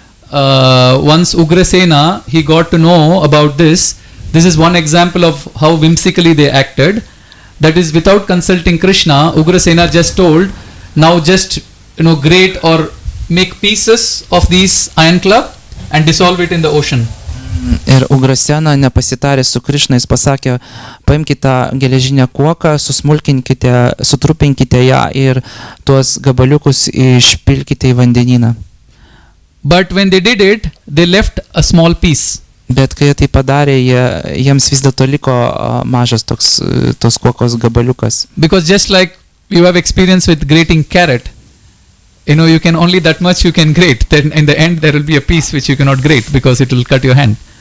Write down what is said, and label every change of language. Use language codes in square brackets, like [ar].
[en] Once Ugrasena, he got to know about this. This is one example of how whimsically they acted. That is, without consulting Krishna, Ugrasena just told, now just grate or make pieces of this iron club and dissolve it in the ocean. [lt] Ir Ugrasena, nepasitaręs su Krishna, jis pasakė, paimkite geležinę kuoką, susmulkinkite, sutrupinkite ją ir tuos gabaliukus išpilkite į vandenyną. [en] But when they did it, they left a small piece. [lt] Bet kai tai padarė, jiems vis dėlto liko mažas tos kuokos gabaliukas. [en] Because just like you have experience with grating carrot, you can only that much you can grate. Then in the end there will be a piece which you cannot grate because it will cut your hand.